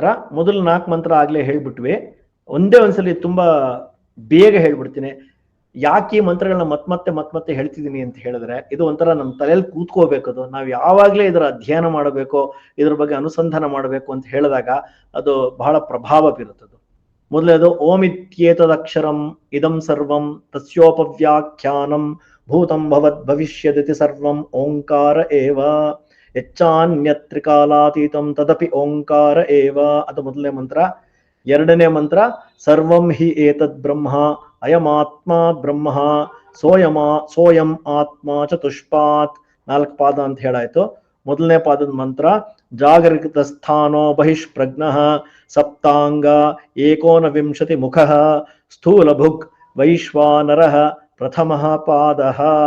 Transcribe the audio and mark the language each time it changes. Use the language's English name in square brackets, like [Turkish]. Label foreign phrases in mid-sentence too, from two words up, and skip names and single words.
[Kannada] ಮೊದಲು 4 ಮಂತ್ರ ಆಗ್ಲೇ ಹೇಳ್ಬಿಟ್ವಿ. ಒಂದೇ ಒಂದ್ಸಲಿ ತುಂಬಾ ಬೇಗ ಹೇಳ್ಬಿಡ್ತೀನಿ. ಯಾಕೆ ಈ ಮಂತ್ರಗಳನ್ನ ಮತ್ತೆ ಹೇಳ್ತಿದ್ದೀನಿ ಅಂತ ಹೇಳಿದ್ರೆ, ಇದು ಒಂಥರ ನಮ್ಮ ತಲೆಯಲ್ಲಿ ಕೂತ್ಕೋಬೇಕದು. ನಾವು ಯಾವಾಗ್ಲೇ ಇದರ ಅಧ್ಯಯನ ಮಾಡಬೇಕು, ಇದ್ರ ಬಗ್ಗೆ ಅನುಸಂಧಾನ ಮಾಡಬೇಕು ಅಂತ ಹೇಳಿದಾಗ ಅದು ಬಹಳ ಪ್ರಭಾವ ಬೀರುತ್ತದೆ. [Sanskrit] ಮೊದಲೇದು ಓಮಿತ್ಯೇತದಕ್ಷರಂ ಇದಂ ಸರ್ವಂ ತಸ್ಯೋಪವ್ಯಾಖ್ಯಾನಂ ಭೂತಂ ಭವದ್ ಭವಿಷ್ಯದಿತಿ ಸರ್ವಂ ಓಂಕಾರ ಏವ ಯಚ್ಚಾನ್ಯತ್ರಿಕಾಲಾತೀತಂ ತದಪಿ ಓಂಕಾರ ಏವ. [Kannada] ಅದು ಮೊದಲನೇ ಮಂತ್ರ. 2ನೇ ಮಂತ್ರ [Sanskrit] ಸರ್ವಂ ಹಿ ಏತದ್ ಬ್ರಹ್ಮ ಅಯಮಾತ್ಮ ಬ್ರಹ್ಮ ಸೋಯಂ ಆತ್ಮ ಚತುಷ್ಪಾತ್. [Kannada] 4 ಪಾದ ಅಂತ ಹೇಳಾಯ್ತು. ಮೊದಲನೇ ಪಾದದ ಮಂತ್ರ [Sanskrit] ಜಾಗರಿತ ಸ್ಥಾನೋ ಬಹಿಷ್ಪ್ರಜ್ಞಃ ಸಪ್ತಾಂಗ 19 ಮುಖಃ ಸ್ಥೂಲ ಭುಕ್ ವೈಶ್ವಾನರಃ ಪ್ರಥಮಃ ಪಾದಃ.